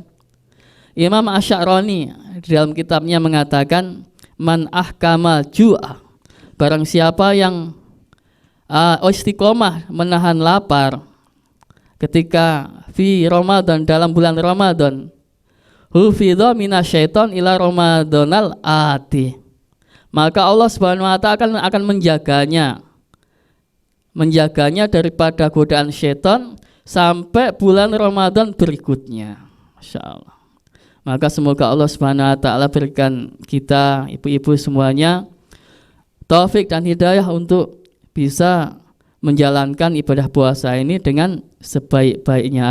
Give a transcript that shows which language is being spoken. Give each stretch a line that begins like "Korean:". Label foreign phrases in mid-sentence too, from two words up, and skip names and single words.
Indonesian: Imam Asy'arani di dalam kitabnya mengatakan,
Arabic: من أحكم جوعا,
Indonesian: barang siapa yang istiqomah menahan lapar ketika fi Ramadan, dalam bulan Ramadan,
Arabic: حفظ من الشيطان إلى رمضان الآتي,
Indonesian: maka Allah
Arabic: سبحانه وتعالى
Indonesian: akan menjaganya daripada godaan syaitan sampai bulan Ramadan berikutnya.
Arabic: ما شاء الله.
Indonesian: Maka semoga Allah
Arabic: سبحانه وتعالى
Indonesian: berikan kita, ibu-ibu semuanya, taufik dan hidayah untuk bisa menjalankan ibadah puasa ini dengan sebaik-baiknya.